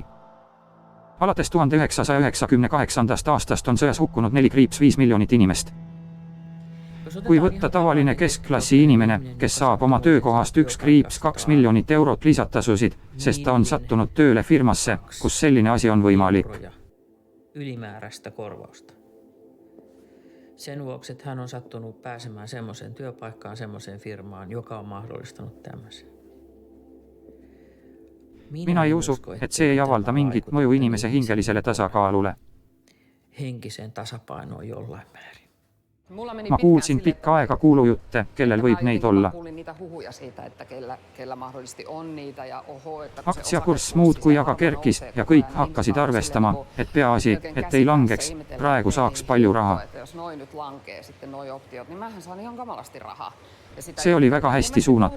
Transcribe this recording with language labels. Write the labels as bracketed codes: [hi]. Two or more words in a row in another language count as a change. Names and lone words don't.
[et] Alates 1998. aastast on sõjas hukkunud 4,5 miljonit inimest. Kui võtta tavaline keskklassi inimene, kes saab oma töökohast 1,2 miljonit eurot lisatasusid, sest ta on sattunud tööle firmasse, kus selline asi on võimalik. [fi] Ylimääräistä korvausta. Sen vuoksi, että hän on sattunut pääsemään semmoiseen työpaikkaan, semmoiseen firmaan, joka on mahdollistanut tämmöisen. [et] Mina ei usu, et see ei avalda mingit mõju inimese hingelisele tasakaalule. [fi] Henkiseen tasapainoon jollain määrin. [et] Ma kuulsin pikka aega kuulujutte, kellel võib neid olla. Aktsiakurss muudkui aga kerkis ja kõik hakkasid arvestama, et peaasi, et ei langeks, praegu saaks palju raha. See oli väga hästi suunatud.